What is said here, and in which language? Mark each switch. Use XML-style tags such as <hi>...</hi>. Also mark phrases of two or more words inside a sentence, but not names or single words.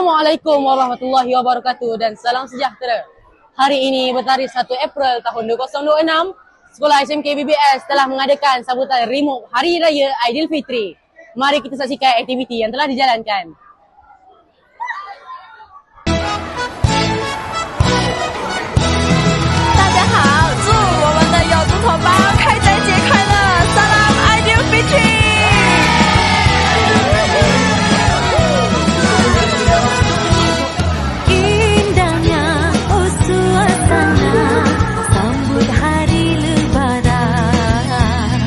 <ar>السلام عليكم ورحمة الله وبركاته</ar> <ms>dan salam sejahtera. Hari ini bertarikh 1 April tahun 2026, Sekolah SMK BBS telah mengadakan sambutan remote Hari Raya Aidilfitri. Mari kita saksikan aktiviti yang telah dijalankan.</ms> <zh>大家好，祝我们的有族同胞开斋节快乐</zh> <ms>Salam Aidilfitri。 Indahnya oh suasana sambut hari lebaran.</ms>